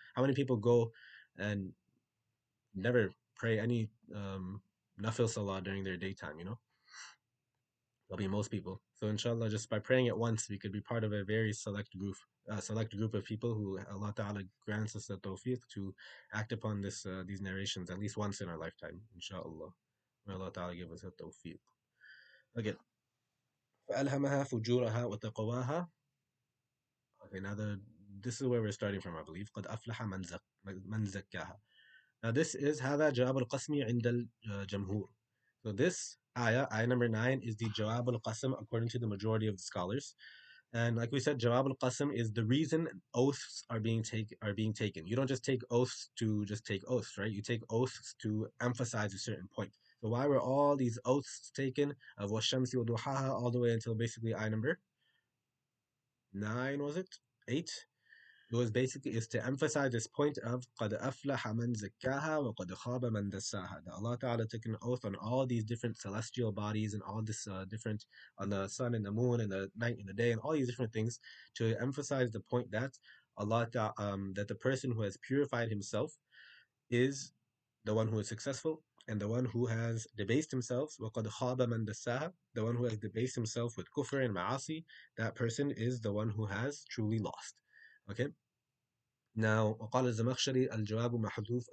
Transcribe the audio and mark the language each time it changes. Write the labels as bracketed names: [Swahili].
[English] How many people go and never pray any nafil salah during their daytime, There'll be most people. So inshallah, just by praying it once, we could be part of a very select group of people who Allah Ta'ala grants us the tawfiq to act upon these narrations at least once in our lifetime. Inshallah. May Allah Ta'ala give us the tawfiq. [Arabic] Again, فألهمها فجورها وتقواها. [English] Okay, this is where we're starting from, I believe. [Arabic] قد أفلح من زكاها. [English] Now this is [Arabic] هذا جواب القسم عند الجمهور. [English] So this ayah number 9, is the Jawab al-Qasam according to the majority of the scholars. And like we said, Jawab al-Qasam is the reason oaths are being taken. You don't just take oaths to just take oaths, right? You take oaths to emphasize a certain point. So why were all these oaths taken of Washamsi wa Duhaha all the way until basically ayah number 9, was it? 8? It was basically is to emphasize this point of [Arabic] قَدْ أَفْلَحَ مَنْ زَكَّاهَا وَقَدْ خَابَ مَنْ دَسَّاهَا. [English] That Allah Ta'ala took an oath on all these different celestial bodies and all this different, on the sun and the moon and the night and the day and all these different things, to emphasize the point that that the person who has purified himself is the one who is successful, and the one who has debased himself, [Arabic] وَقَدْ خَابَ مَنْ دَسَّاهَا, [English] the one who has debased himself with kufr and ma'asi, that person is the one who has truly lost. Okay? [Arabic] Now, وقال الزمخشري الجواب محذوف.